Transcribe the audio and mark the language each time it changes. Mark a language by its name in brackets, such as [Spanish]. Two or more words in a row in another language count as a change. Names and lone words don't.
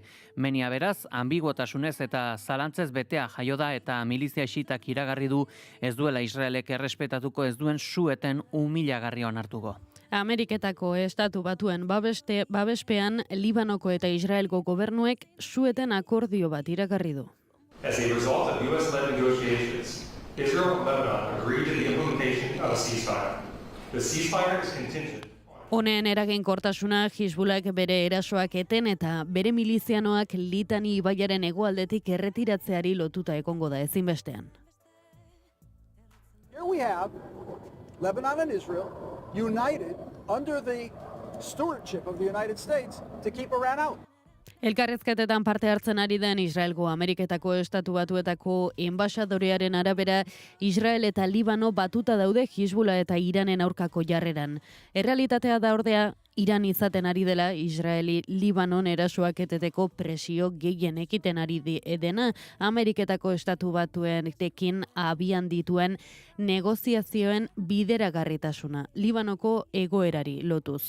[Basque] Menia beraz, ambiguotasunez eta zalantzez betea jaio da eta milizia xitak iragarri du ez duela Israelek errespetatuko ez duen sueten humilagarri onartuko. Ameriketako estatu batuen babespean Libanoko eta Israelgo gobernuek sueten akordio bat iragarri du. [English] As a result of U.S.-led negotiations, Israel and Lebanon agreed to the implementation of a ceasefire. The ceasefire is contingent. [Basque] Honen eraginkortasuna Hizbulak bere erasoak eten eta bere milizianoak Litani ibaiaren hegoaldetik erretiratzeari lotuta egongo da ezinbestean. [English] Here we have Lebanon and Israel united under the stewardship of the United States to keep Iran out. [Basque] Elkarrezketetan parte hartzen ari den Israelgo Ameriketako estatu batuetako enbaxadorearen arabera, Israel eta Libano batuta daude Hizbula eta Iranen aurkako jarreran. Errealitatea da ordea, Iran izaten ari dela Israeli Libanon erasoak eteteko presio gehien ekiten ari dena Ameriketako estatu batuenekin abian dituen negoziazioen bideragarritasuna Libanoko egoerari lotuz.